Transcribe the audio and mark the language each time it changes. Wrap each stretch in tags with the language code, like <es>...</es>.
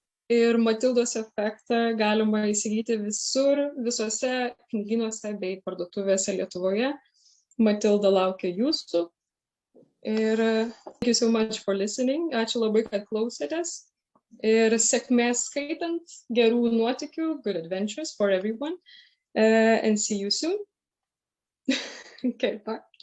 <lt>Ir Matildos efektą galima įsigyti visose knygynuose bei parduotuvėse Lietuvoje. Matilda laukia jūsų.</lt> <en>Ir thank you so much for listening.</en> <lt>Ačiū labai, kad klausėtės. Ir sėkmės skaitant, gerų nuotykių,</lt> <en>good adventures for everyone. And see you soon. Okay, bye.</en>